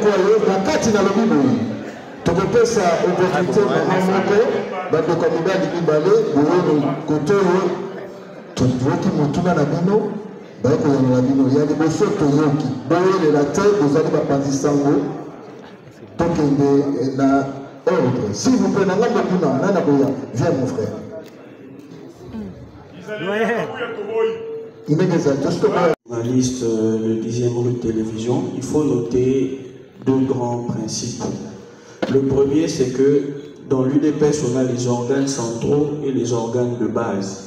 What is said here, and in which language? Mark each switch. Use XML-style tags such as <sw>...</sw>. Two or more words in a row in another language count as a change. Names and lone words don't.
<ln>oyo na kati nalobi boye tokopesa opportunité mama moko bandeko ya mibali mibale boyono kote oyo toyoki motuna na bino bayekoyanola bino ya liboso toyoki boyelela te bozali bapanzi sango tokende na ordre</ln> <fr>s'il vous plaît</fr> <ln>na ngambo kuna nana koya</ln> <fr>viens mon frère Journaliste, le 10e rue de télévision, il faut noter deux grands principes. Le premier, c'est que dans l'UDPS, on a les organes centraux et les organes de base.</fr>